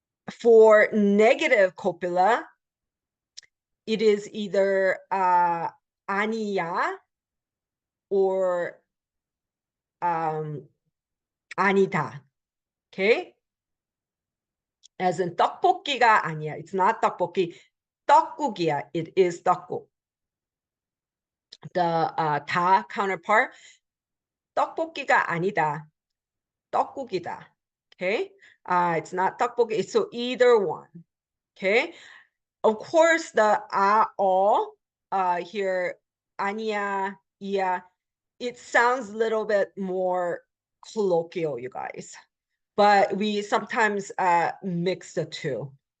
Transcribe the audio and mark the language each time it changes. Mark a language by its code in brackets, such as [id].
[en] For negative copula, it is either 아니야 or 아니다, okay? As in [ko] 떡볶이가 아니야, [en] it's not 떡볶이. [ko] 떡국이야, [en] it is 떡국. The 다 counterpart, [ko] 떡볶이가 아니다, 떡국이다, [en] okay? It's not 떡볶이, so either one, okay? Of course, the all here, [ko] 아니야, 이야, [en] it sounds a little bit more colloquial, you guys, but we sometimes mix the two.